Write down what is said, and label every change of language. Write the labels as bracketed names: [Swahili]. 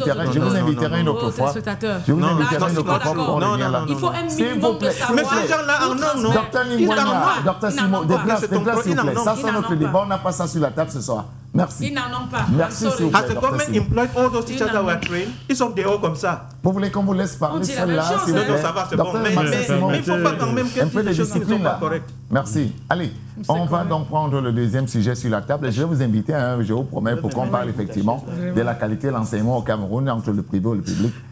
[French] Je vous inviterai une autre fois. Je vous inviterai une autre fois pour revenir là. Il faut un minimum de savoir. Mais ces gens-là, non. Docteur Ningwana, Docteur Simon, déplace s'il vous plaît. Ça c'est notre débat. On n'a pas ça sur la table ce soir. Merci. Ils n'en ont pas. Merci, s'il vous plaît. [English] Has the government employed all those teachers that were trained? [French] Ils sont dehors comme ça. Vous voulez qu'on vous laisse parler celle-là? Non, ça va, c'est bon. Mais il ne faut pas quand même un peu de discipline là. Correctes. Merci. Allez, on va donc prendre le deuxième sujet sur la table. Je vais vous inviter, je vous promets, pour qu'on parle effectivement de la qualité de l'enseignement au Cameroun entre le privé et le public.